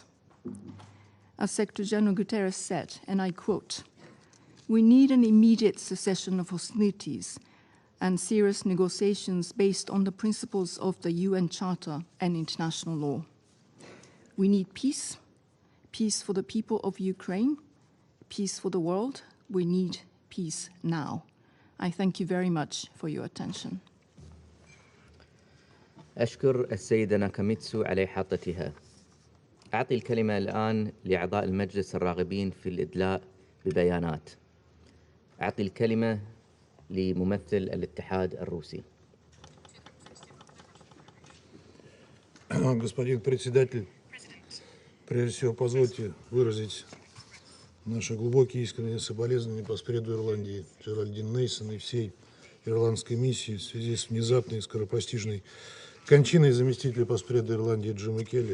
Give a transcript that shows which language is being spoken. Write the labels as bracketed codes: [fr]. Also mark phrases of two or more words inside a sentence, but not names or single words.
[en] As Secretary General Guterres said, and I quote, "We need an immediate cessation of hostilities and serious negotiations based on the principles of the UN Charter and international law. We need peace, peace for the people of Ukraine, peace for the world. We need peace now." I thank you very much for your attention. [ar] أشكر السيدة ناكاميتسو على إحاطتها. أعطي الكلمة الآن لأعضاء المجلس الراغبين في الإدلاء ببيانات. أعطي الكلمة لممثل الاتحاد الروسي. [ru] Господин председатель, Прежде всего, позвольте выразить наши глубокие искренние соболезнования поспреду Ирландии Джеральдин Нейсон и всей ирландской миссии в связи с внезапной и скоропостижной кончиной заместителя поспреда Ирландии Джима Келли.